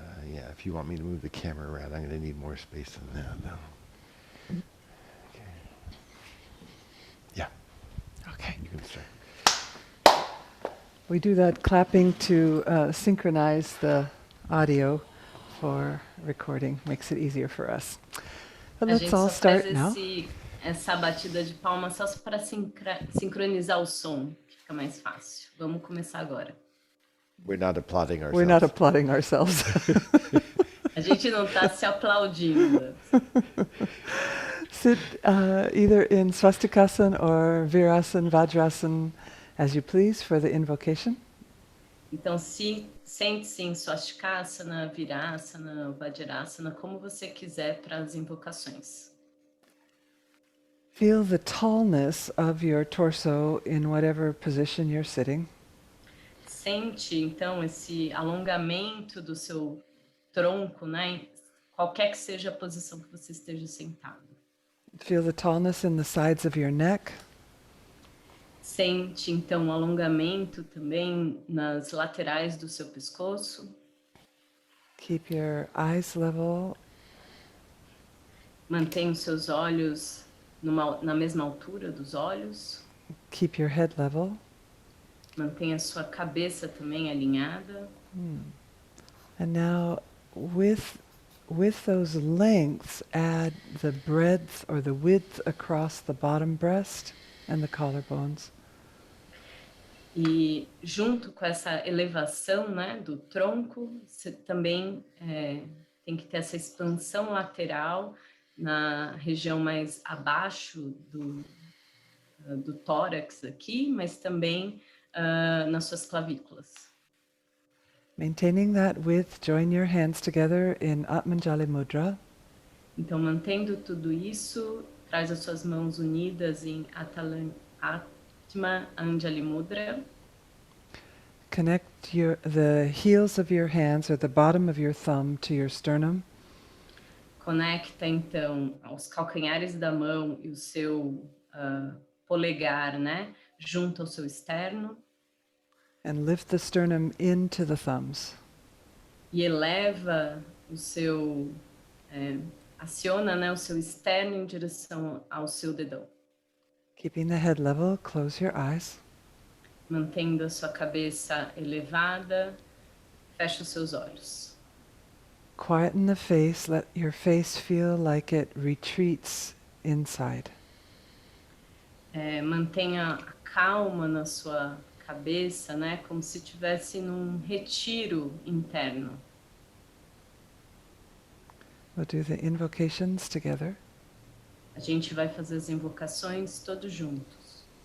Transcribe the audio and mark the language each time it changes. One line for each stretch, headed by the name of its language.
English: Yeah, if you want me to move the camera around, I'm going to need more space than that, though. Okay. Yeah, Okay. you can start. We do that clapping to synchronize the audio for recording. Makes it easier for us. But
Portuguese: A
English: let's
Portuguese: gente
English: all
Portuguese: só faz
English: start now.
Portuguese: essa batida de palma só para sincronizar o som, que fica mais fácil. Vamos começar agora.
English: We're not applauding ourselves. We're not applauding ourselves.
Portuguese: A gente não está se aplaudindo.
English: Sit either in Swastikasana or Virasana, Vajrasana, as you please for the invocation.
Portuguese: Então, sente-se em Swastikasana, Virasana, Vajrasana, como você quiser para as invocações.
English: Feel the tallness of your torso in whatever position you're sitting.
Portuguese: Sente, então, esse alongamento do seu tronco, né? Qualquer que seja a posição que você esteja sentado.
English: Feel the tallness in the sides of your neck.
Portuguese: Sente, então, o alongamento também nas laterais do seu pescoço.
English: Keep your eyes level.
Portuguese: Mantenha os seus olhos na mesma altura dos olhos.
English: Keep your head level.
Portuguese: Mantenha a sua cabeça também alinhada.
English: And now, with those lengths, add the breadth or the width across the bottom breast and the collarbones.
Portuguese: E junto com essa elevação, né, do tronco, você também tem que ter essa expansão lateral na região mais abaixo do tórax aqui, mas também nas suas clavículas.
English: Maintaining that width, join your hands together in Atmanjali Mudra.
Portuguese: Então, mantendo tudo isso, traz as suas mãos unidas em Atma Anjali Mudra.
English: Connect the heels of your hands or the bottom of your thumb to your sternum.
Portuguese: Conecta, então, os calcanhares da mão e o seu polegar, né, junto ao seu externo.
English: And lift the sternum into the thumbs.
Portuguese: E eleva o seu... aciona, né, o seu externo em direção ao seu dedão.
English: Keeping the head level, close your eyes.
Portuguese: Mantendo a sua cabeça elevada, fecha os seus olhos.
English: Quieten the face, let your face feel like it retreats inside.
Portuguese: Mantenha a calma na sua cabeça, né? Como se estivesse num retiro interno.
English: We'll do the invocations together.
Portuguese: A gente vai fazer as invocações todos juntos.